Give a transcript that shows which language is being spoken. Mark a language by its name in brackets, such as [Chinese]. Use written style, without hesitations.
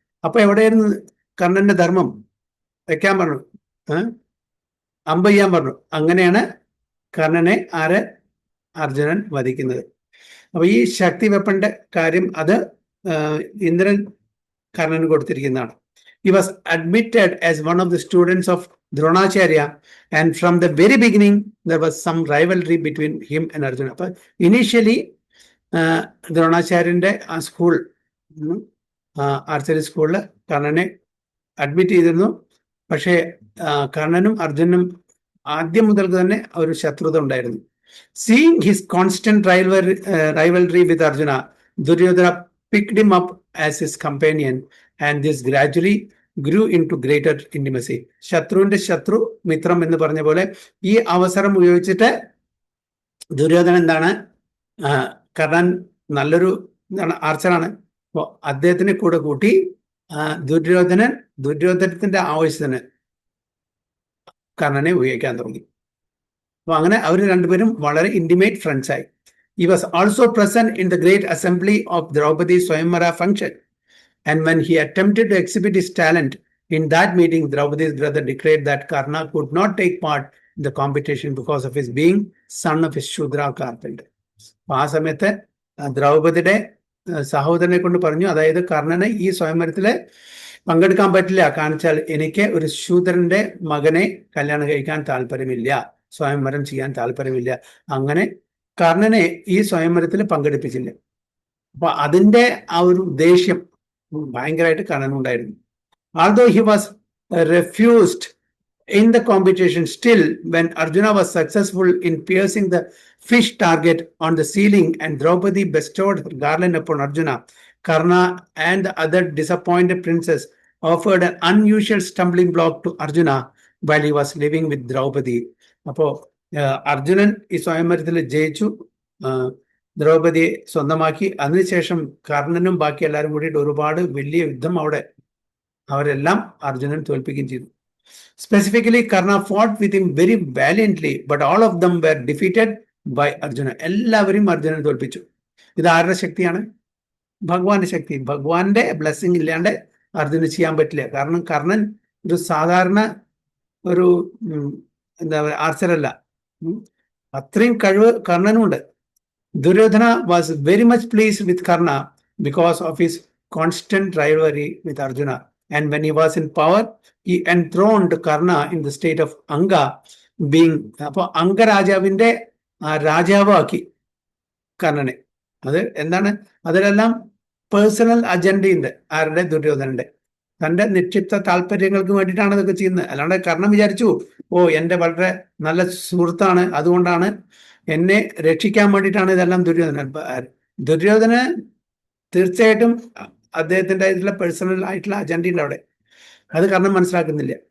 [Malayalam] അപ്പൊ എവിടെയായിരുന്നു കർണന്റെ ധർമ്മം? വെക്കാൻ പറഞ്ഞു, അമ്പ് ചെയ്യാൻ പറഞ്ഞു. അങ്ങനെയാണ് കർണനെ അർജുനൻ വധിക്കുന്നത്. അപ്പൊ ഈ ശക്തി വെപ്പന്റെ കാര്യം അത് Indran കർണന് കൊടുത്തിരിക്കുന്നതാണ്. [English] He was admitted as one of the students of Dronacharya, and from the very beginning there was some rivalry between him and Arjuna. [Malayalam] അപ്പൊ ഇനീഷ്യലി ദ്രോണാചാര്യന്റെ ആ സ്കൂൾ, ആർച്ചറി സ്കൂളിൽ കർണനെ അഡ്മിറ്റ് ചെയ്തിരുന്നു. പക്ഷേ കർണനും അർജുനും ആദ്യം മുതൽക്ക് തന്നെ ഒരു ശത്രുത ഉണ്ടായിരുന്നു. [English] Seeing his constant rivalry with Arjuna, Duryodhana picked him up as his companion, and this gradually grew into greater intimacy. [Malayalam] ശത്രുവിന്റെ ശത്രു മിത്രം എന്ന് പറഞ്ഞ പോലെ ഈ അവസരം ഉപയോഗിച്ചിട്ട് ദുര്യോധനൻ എന്താണ്, കർണൻ നല്ലൊരു ആർച്ചറാണ്, അപ്പോൾ അദ്ദേഹത്തിനെ കൂടെ കൂട്ടി ദുര്യോധനത്തിന്റെ ആവശ്യത്തിന് കർണനെ ഉപയോഗിക്കാൻ തുടങ്ങി. അപ്പൊ അങ്ങനെ അവർ രണ്ടുപേരും വളരെ ഇന്റിമേറ്റ് ഫ്രണ്ട്സ് ആയി. [English] He was also present in the great assembly of Draupadi's Swayamvara function, and when he attempted to exhibit his talent in that meeting, Draupadi's brother declared that Karna could not take part in the competition because of his being son of his Shudra carpenter. [Malayalam] ആ സമയത്ത് ദ്രൗപദിയുടെ സഹോദരനെ കൊണ്ട് പറഞ്ഞു, അതായത് കർണന് ഈ സ്വയംവരത്തില് പങ്കെടുക്കാൻ പറ്റില്ല, കാണിച്ചാൽ എനിക്ക് ഒരു ശൂദ്രന്റെ മകനെ കല്യാണം കഴിക്കാൻ താല്പര്യമില്ല, സ്വയംവരം ചെയ്യാൻ താല്പര്യമില്ല. അങ്ങനെ കർണനെ ഈ സ്വയംവരത്തിൽ പങ്കെടുപ്പിച്ചില്ല. അപ്പൊ അതിന്റെ ആ ഒരു ദേഷ്യം ഭയങ്കരമായിട്ട് കർണനുണ്ടായിരുന്നു. [English] Although he was refused in the competition, still when Arjuna was successful in piercing the fish target on the ceiling and Draupadi bestowed her garland upon Arjuna, Karna and the other disappointed princes offered an unusual stumbling block to Arjuna while he was living with Draupadi. [Malayalam] അപ്പോ അർജുനൻ ഈ സ്വയംവരത്തിൽ ജയിച്ചു, ദ്രൗപദിയെ സ്വന്തമാക്കി. അതിനുശേഷം കർണനും ബാക്കി എല്ലാവരും കൂടിയിട്ട് ഒരുപാട് വലിയ യുദ്ധം അവരെല്ലാം അർജുനൻ തോൽപ്പിക്കുകയും ചെയ്തു. [English] Specifically Karna fought with him very valiantly, but all of them were defeated by Arjuna. [Malayalam] എല്ലാവരും അർജുനൻ തോൽപ്പിച്ചു. ഇത് ആരുടെ ശക്തിയാണ്? ഭഗവാന്റെ ശക്തി. ഭഗവാന്റെ ബ്ലെസ്സിങ് ഇല്ലാണ്ട് അർജുനന് ചെയ്യാൻ പറ്റില്ല. കാരണം കർണൻ ഒരു സാധാരണ ഒരു എന്താ പറയുക ആർച്ചറല്ല, അത്രയും കഴിവ് കർണനുണ്ട്. [English] Duryodhana was very much pleased with Karna because of his constant rivalry with Arjuna. And when he was in power, he enthroned Karna in the state of Anga, being [Malayalam] അപ്പോൾ അംഗരാജാവിന്റെ രാജാവാക്കി കർണനെ. അത് എന്താണ്? അതിലെല്ലാം പേഴ്സണൽ അജണ്ടയുണ്ട്. ആരുടെ? ദുര്യോധനന്റെ. തന്റെ നിക്ഷിപ്ത താല്പര്യങ്ങൾക്ക് വേണ്ടിയിട്ടാണ് ഇതൊക്കെ ചെയ്യുന്നത്. അല്ലാണ്ട് കർണൻ വിചാരിച്ചു, എന്റെ വളരെ നല്ല സുഹൃത്താണ്, അതുകൊണ്ടാണ് എന്നെ രക്ഷിക്കാൻ വേണ്ടിയിട്ടാണ് ഇതെല്ലാം. ദുര്യോധന തീർച്ചയായിട്ടും അദ്ദേഹത്തിന്റെ ആയിട്ടുള്ള പേഴ്സണൽ ആയിട്ടുള്ള അജണ്ട ഉണ്ട് അവിടെ. അത് കർണൻ മനസ്സിലാക്കുന്നില്ല.